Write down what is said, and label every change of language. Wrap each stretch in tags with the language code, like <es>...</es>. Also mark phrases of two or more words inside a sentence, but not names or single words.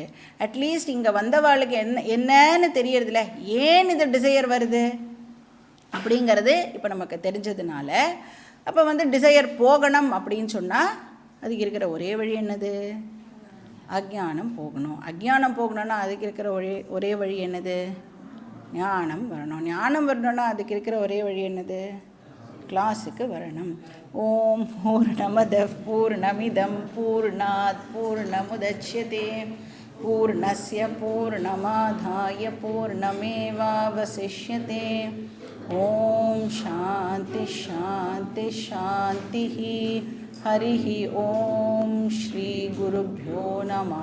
<ta>அட்லீஸ்ட் இங்கே வந்தவாளுக்கு என்னன்னு தெரியறதில்ல, ஏன் இது டிசையர் வருது அப்படிங்கிறது இப்போ நமக்கு தெரிஞ்சதுனால, அப்போ டிசையர் போகணும் அப்படின்னு சொன்னால் அதுக்கு இருக்கிற ஒரே வழி என்னது? அஜ்ஞானம் போகணும். அஜ்ஞானம் போகணுன்னா அதுக்கு இருக்கிற ஒரே வழி என்னது? ஞானம் வரணும். ஞானம் வரணுன்னா அதுக்கு இருக்கிற ஒரே வழி என்னது? கிளாஸுக்கு வரணும்.</ta> <sa>ॐ पूर्णमदः पूर्णमिदं पूर्णात् पूर्णमुदच्यते पूर्णस्य पूर्णमादाय पूर्णमेवावशिष्यते. ॐ शान्ति शान्ति शान्ति. हरि ॐ श्री गुरुभ्यो नमः.</sa>